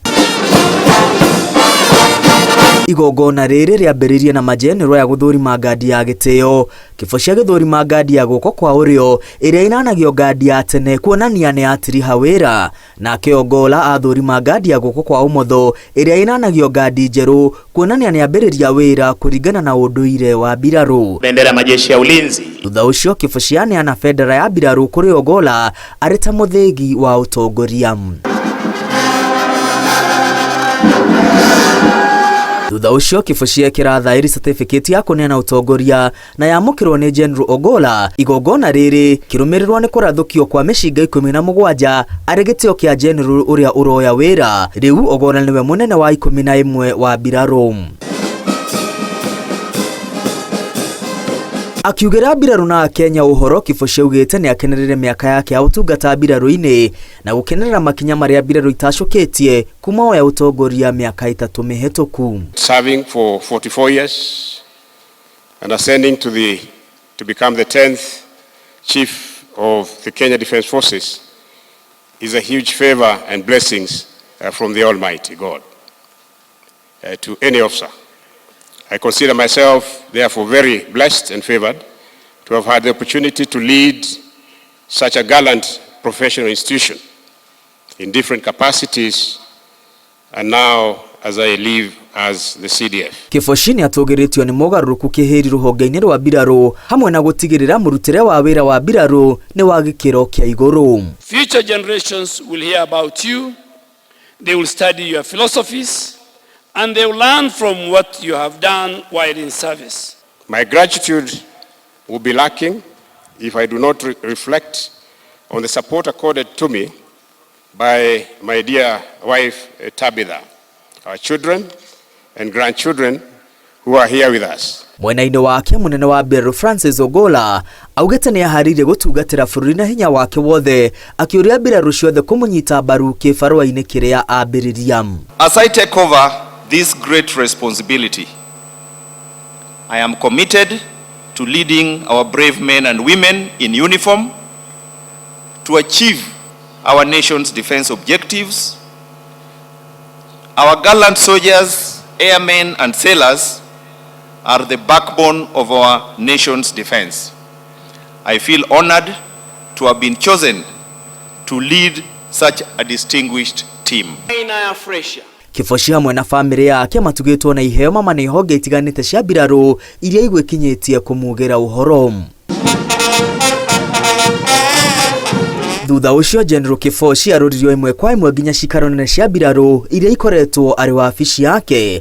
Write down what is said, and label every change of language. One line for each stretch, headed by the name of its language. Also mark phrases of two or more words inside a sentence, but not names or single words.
Kikuyu: Igongona rĩrĩ rĩambĩrĩirie na majenero ya gũthũrima ngadi ya gĩtĩo. Kibochi agĩthũrima ngadi ya guoko kwa ũrĩo ĩrĩa inanagio ngadi ya tene kuonania nĩ atiriha wĩra, nake Ogolla athũrima ngadi ya guoko kwa ũmotho ĩrĩa inanagio ngadi njerũ kuonania nĩ ambĩrĩria wĩra kũringana na ũndũire wa mbirarũ.
Swahili: Bendera ya majeshi ya ulinzi.
Kikuyu: Thutha ũcio Kibochi aneana bendera ya mbirarũ kũrĩ Ogolla arĩ ta mũthĩgi wa ũtongoria. Thutha ũcio Kibochi ekĩra thaĩri certificate ya kũneana ũtongoria na yamũkĩrwo nĩ General Ogolla. Igongona rĩrĩ kĩrũmĩrĩrwo nĩ kũrathũkio kwa mĩcinga 17 arĩ gĩtĩo kĩa General ũrĩa ũroya wĩra. Rĩu Ogolla nĩwe mũnene wa 11 wa mbirarũ. Akiugĩra mbirarũ na Kenya ũhoro, Kibochi augĩte nĩ akenerere mĩaka yake ya ũtungata mbirarũ-inĩ na gũkenerera makinya marĩa mbirarũ itacũkĩtie kuma oya ũtongoria mĩaka 3 mĩhetũku.
English: Serving for 44 years and ascending to become the 10th chief of the Kenya Defence Forces is a huge favor and blessings from the Almighty God to any officer. I consider myself, therefore, very blessed and favored to have had the opportunity to lead such a gallant professional institution in different capacities, and now as I live as the KDF.
Kikuyu: Kibochi nĩ atũgĩrĩtio nĩ mogarũrũku kĩhĩri rũhonge-inĩ rwa mbirarũ hamwe na gũtigĩrĩra mũrutĩre wa wĩra wa mbirarũ nĩ wa gĩkĩro kĩa igũrũ.
English: Future generations will hear about you. They will study your philosophies. And they will learn from what you have done while in service. My gratitude will be lacking if I do not reflect on the support accorded to me by my dear wife Tabitha, our children and grandchildren who are here with us.
Kikuyu: Mwena-inĩ wake mũnene wa mbirarũ Francis Ogolla augĩte nĩ aharĩirie gũtungatĩra bũrũri na hinya wake wothe, akĩũria mbirarũ ciothe kũmũnyita mbaru kĩbarũa-inĩ kĩrĩa ambĩrĩria.
English: As I take over this great responsibility, I am committed to leading our brave men and women in uniform to achieve our nation's defense objectives. Our gallant soldiers, airmen and sailors are the backbone of our nation's defense. I feel honored to have been chosen to lead such a distinguished team.
Kikuyu: Kibochi hamwe na famĩlĩ yake matugĩtwo na iheo mama nĩ honge itiganĩte cia mbirarũ iria igwĩkinyĩtie kũmugĩra ũhoro. Thutha ũcio General Kibochi arũririo ĩmwe kwa ĩmwe nginya cikaro nene cia mbirarũ iria ikoretwo arĩ wabici yake.